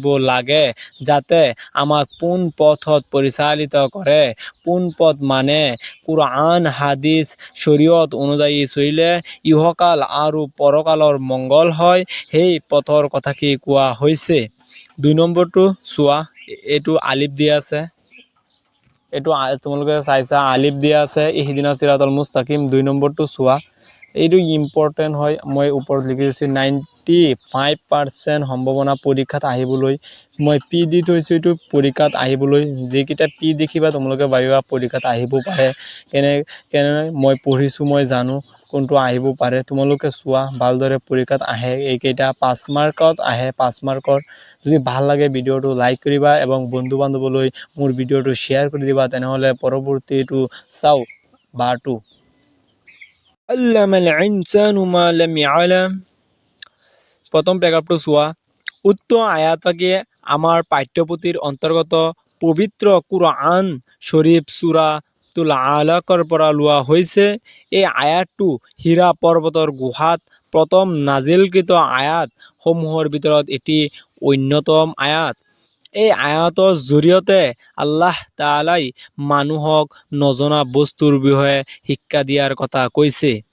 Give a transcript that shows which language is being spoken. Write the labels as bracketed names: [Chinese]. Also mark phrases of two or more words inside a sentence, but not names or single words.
[Assamese] লাগে যাতে আমাক পোন পথত পৰিচালিত কৰে পোন পথ মানে কুৰআন হাদিস শৰীয়ত অনুযায়ী চলিলে ইহকাল আৰু পৰকালৰ মংগল হয় সেই পথৰ কথা কি কোৱা হৈছে 2 নম্বৰটো চোৱা এইটো আলিফ দিয়া আছে এইটো তোমালোকে চাইছা আলিফ দিয়া আছে [Arabic] اهدنا الصراط المستقيم [Assamese] 2 নম্বৰটো চোৱা এইটো ইম্পৰ্টেন্ট হয় মই ওপৰত লিখিছো 95% সম্ভাৱনা পৰীক্ষাত আহিবলৈ মই পি দি থৈছো এইটো পৰীক্ষাত আহিবলৈ যেকিটা পি দেখিবা তোমালোকে ভাবিবা পৰীক্ষাত আহিব পাৰে কেনে মই পঢ়িছো মই জানো কোনটো আহিব পাৰে তোমালোকে চোৱা ভালদৰে পৰীক্ষাত আহে এইকেইটা 5 মাৰ্কত আহে 5 মাৰ্কৰ যদি ভাল লাগে ভিডিঅটো লাইক কৰিবা এবং বন্ধু বান্ধৱলৈ মোৰ ভিডিঅটো শেয়াৰ কৰি দিবা তেনেহলে পৰৱৰ্তীটো চাও বাৰটো [Arabic] علم الإنسان ما لم يعلم [Assamese] প্ৰথম প্ৰেগাপটো চোৱা উক্ত আয়াত ফাকি আমাৰ পাঠ্যপুথিৰ অন্তৰ্গত পবিত্ৰ কুৰআন শৰীফ সূৰাতুল আলাকৰ পৰা লোৱা হৈছে এই আয়াতটো হীৰা পৰ্বতৰ গুহাত প্ৰথম নাজিলকৃত আয়াত সমূহৰ ভিতৰত এটি অন্যতম আয়াত এই আয়াতৰ জৰিয়তে আল্লাহ তাআলাই মানুহক নজনা বস্তুৰ বিষয়ে শিক্ষা দিয়াৰ কথা কৈছে।